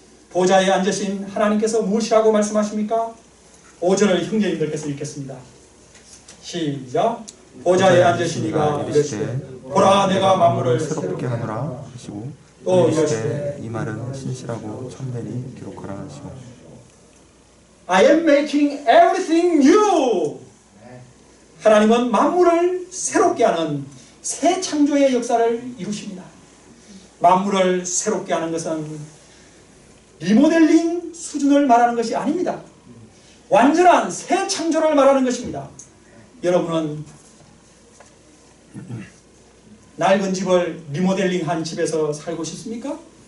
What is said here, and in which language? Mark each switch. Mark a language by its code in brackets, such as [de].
[ko] 보좌에 앉으신 하나님께서 무엇이라고 말씀하십니까? 5절을 형제님들께서 읽겠습니다. 시작. 보좌에 앉으신 이가 이르시되 보라 내가 만물을 새롭게 하노라 하시고 또 이르시되 이 말은 신실하고 참되니 기록하라 하시고 [en] I am making everything new. [ko] 하나님은 만물을 새롭게 하는 새 창조의 역사를 이루십니다. 만물을 새롭게 하는 것은 리모델링 수준을 말하는 것이 아닙니다. 완전한 새 창조를 말하는 것입니다. 여러분은 낡은 집을 리모델링한 집에서 살고 싶습니까?